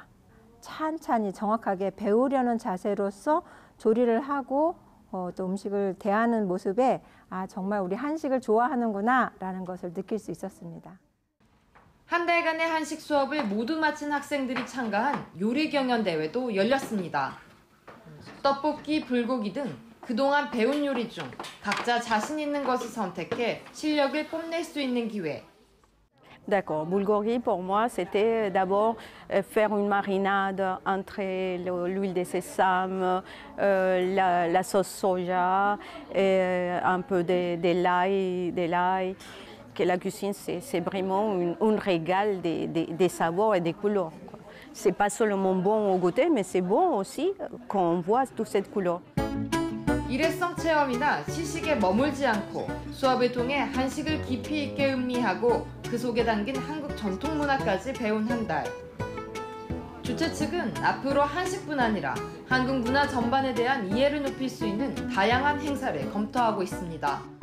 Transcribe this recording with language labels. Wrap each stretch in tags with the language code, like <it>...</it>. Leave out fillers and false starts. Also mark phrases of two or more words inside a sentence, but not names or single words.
<ko>찬찬히 정확하게 배우려는 자세로서 조리를 하고 또 음식을 대하는 모습에 정말 우리 한식을 좋아하는구나라는 것을 느낄 수 있었습니다. 한 달간의 한식 수업을 모두 마친 학생들이 참가한 요리 경연 대회도 열렸습니다. 떡볶이, 불고기 등 그동안 배운 요리 중 각자 자신 있는 것을 선택해 실력을 뽐낼 수 있는 기회.</ko> <fr>D'accord. Bulgogi, pour moi, c'était d'abord faire une marinade entre l'huile de sésame, la sauce soja, et un peu de l'ail. Que la cuisine, c'est vraiment un régal des saveurs et des couleurs. C'est pas seulement bon au goûter, mais c'est bon aussi quand on voit toute cette couleur.</fr> <ko>일회성 체험이나 시식에 머물지 않고 수업을 통해 한식을 깊이 있게 음미하고 그 속에 담긴 한국 전통 문화까지 배운 한 달. 주최 측은 앞으로 한식뿐 아니라 한국 문화 전반에 대한 이해를 높일 수 있는 다양한 행사를 검토하고 있습니다.</ko>